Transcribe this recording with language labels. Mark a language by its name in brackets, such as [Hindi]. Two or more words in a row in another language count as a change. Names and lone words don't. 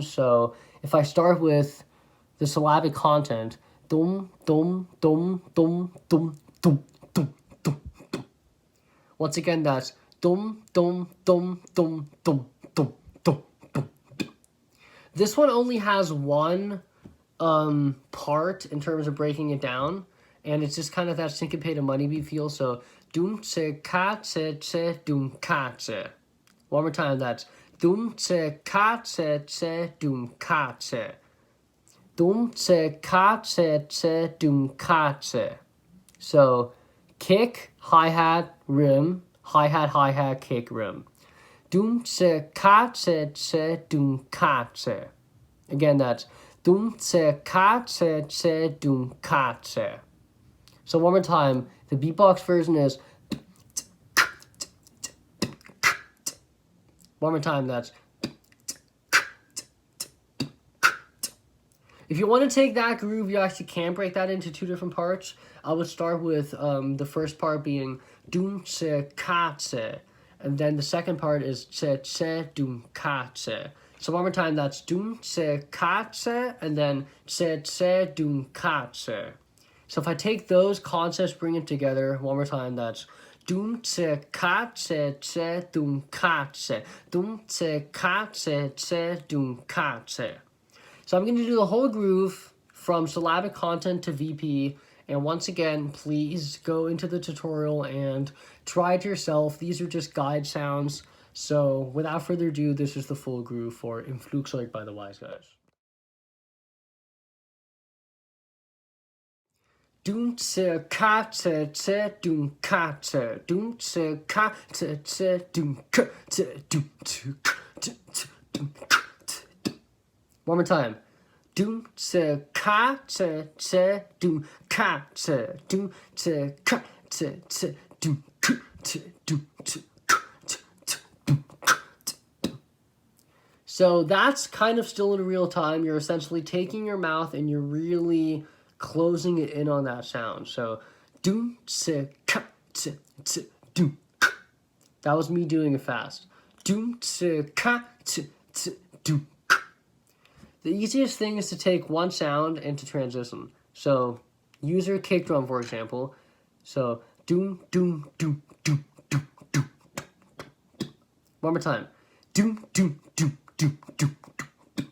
[English] So if I start with the syllabic content, dum, dum, dum, dum, dum, dum, dum, dum, dum. Once again, that's dum, dum, dum, dum, dum, dum, dum, dum. This one only has one part in terms of breaking it down, and it's just kind of that syncopated money beat feel. So dum tse katse tse dum katse. One more time, that's dum tse katse tse dum katse. Dum tse katse tse dum katse. So kick, hi-hat, rim, hi-hat, kick, rim. Dum tse katse tse dum katse. Again, that's dum tse katse tse dum katse. So one more time, the beatbox version is... One more time, that's... If you want to take that groove, you actually can break that into two different parts. I would start with the first part being dum tse katse, and then the second part is tse tse dum katse. So one more time, that's dum tse katse, and then tse tse dum katse. So if I take those concepts, bring it together, one more time, that's dum tse katse tse dum katse, dum tse katse tse dum katse. So I'm going to do the whole groove from syllabic content to VP. And once again, please go into the tutorial and try it yourself. These are just guide sounds. So without further ado, this is the full groove for In Flugzeug by the Wise Guys. Dum tse katze tse dum katze, dum tse katze tse dum katze, dum tse katze dum katze. One more time. Dum tse katze tse dum katze, dum tse katze tse dum katze, dum tse katze tse dum katze. So that's kind of still in real time. You're essentially taking your mouth and you're really closing it in on that sound. So dum tse katze tse dum. That was me doing it fast. Dum tse katze tse dum. The easiest thing is to take one sound and to transition. So use your kick drum, for example. So doom, doom, doom, doom, doom, doom. One more time. Doom, doom, doom, doom, doom, doom.